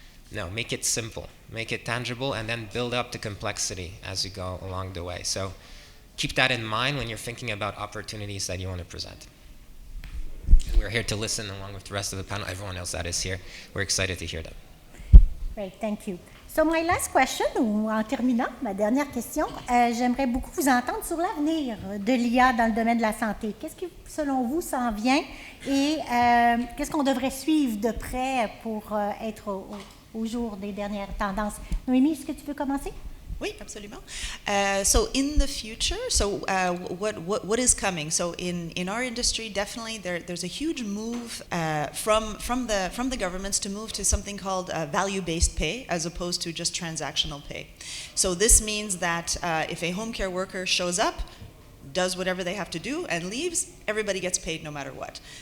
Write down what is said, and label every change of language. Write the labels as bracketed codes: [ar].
[en] No, make it simple, make it tangible, and then build up the complexity as you go along the way. So keep that in mind when you're thinking about opportunities that you want to present. And we're here to listen along with the rest of the panel, everyone else that is here. We're excited to hear them. Great, thank you. So my last question, [fr] ou en terminant, ma dernière question, j'aimerais beaucoup vous entendre sur l'avenir de l'IA dans le domaine de la santé. Qu'est-ce qui, selon vous, s'en vient et qu'est-ce qu'on devrait suivre de près pour être au jour des dernières tendances? Noémie, est-ce que tu veux commencer? Oui, absolument. [en] So in the future, what is coming? So in our industry, definitely there's a huge move from the governments to move to something called value-based pay as opposed to just transactional pay. So this means that if a home care worker shows up, does whatever they have to do and leaves, everybody gets paid no matter what.